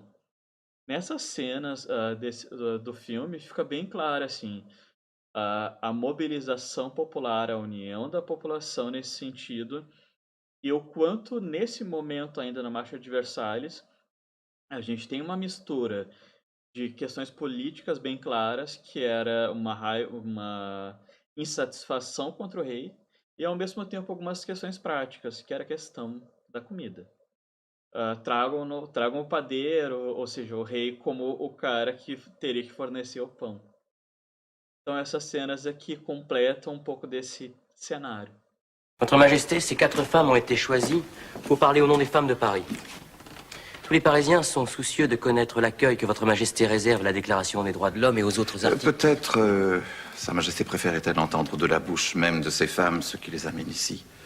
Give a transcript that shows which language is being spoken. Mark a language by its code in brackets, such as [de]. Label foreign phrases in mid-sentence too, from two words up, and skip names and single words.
[pt] Nessas cenas do filme fica bem claro assim, a mobilização popular, a união da população nesse sentido, e o quanto nesse momento ainda na Marcha de Versalhes, a gente tem uma mistura de questões políticas bem claras, que era uma insatisfação contra o rei, e ao mesmo tempo algumas questões práticas, que era a questão da comida. Tragam o padeiro, ou seja, o rei como o cara que teria que fornecer o pão. Então essas cenas aqui completam um pouco desse cenário. [fr] Votre Majesté, ces 4 femmes ont été choisies pour parler au nom des femmes de Paris. Tous les Parisiens sont soucieux de connaître l'accueil que Votre Majesté réserve à la Déclaration des droits de l'homme et aux autres articles. Peut-être Sa Majesté préférait-elle entendre de la bouche même de ces femmes ce qui les amène ici.